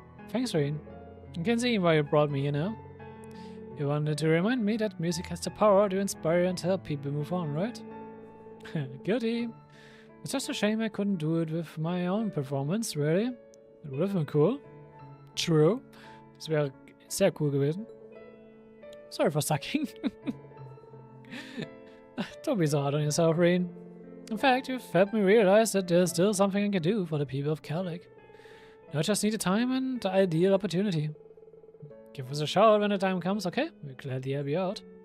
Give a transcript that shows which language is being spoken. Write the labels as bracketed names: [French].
[English] Thanks, Rain. I can see why you brought me here now. You wanted to remind me that music has the power to inspire and help people move on, right? Guilty. It's just a shame I couldn't do it with my own performance, really. It would have been cool. True. [German] Das wäre sehr cool gewesen. [English] Sorry for sucking. Don't be so hard on yourself, Rain. In fact, you've helped me realize that there's still something I can do for the people of Kellic. I just need the time and the ideal opportunity. Give us a shout when the time comes, okay? We'll gladly help you out.